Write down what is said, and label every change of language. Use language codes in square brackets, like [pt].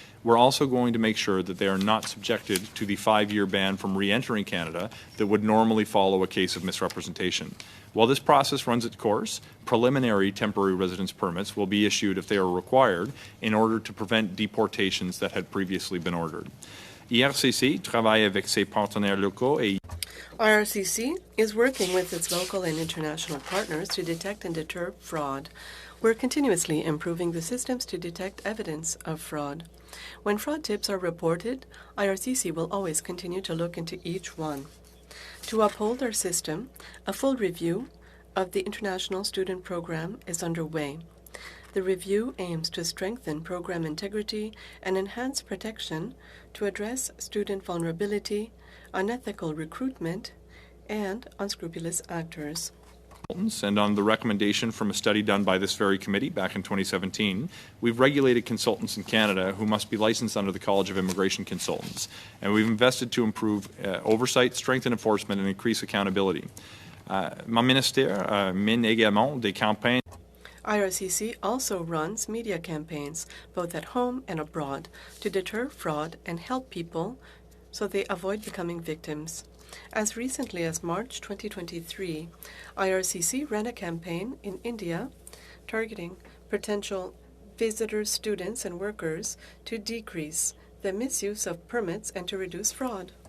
[en] We're also going to make sure that they are not subjected to the 5-year ban from re-entering Canada that would normally follow a case of misrepresentation. While this process runs its course, preliminary temporary residence permits will be issued if they are required in order to prevent deportations that had previously been ordered. [fr] IRCC travaille avec ses partenaires locaux et [en] IRCC is working with its local and international partners to detect and deter fraud. We're continuously improving the systems to detect evidence of fraud. When fraud tips are reported, IRCC will always continue to look into each one. To uphold our system, a full review of the International Student Program is underway. The review aims to strengthen program integrity and enhance protection to address student vulnerability, unethical recruitment, and unscrupulous actors. And on the recommendation from a study done by this very committee back in 2017, we've regulated consultants in Canada who must be licensed under the College of Immigration Consultants, and we've invested to improve oversight, strengthen enforcement, and increase accountability. [fr] Mon ministère mène également des campagnes. [en] IRCC also runs media campaigns, both at home and abroad, to deter fraud and help people so they avoid becoming victims. As recently as March 2023, IRCC ran a campaign in India targeting potential visitors, students, and workers to decrease the misuse of permits and to reduce fraud.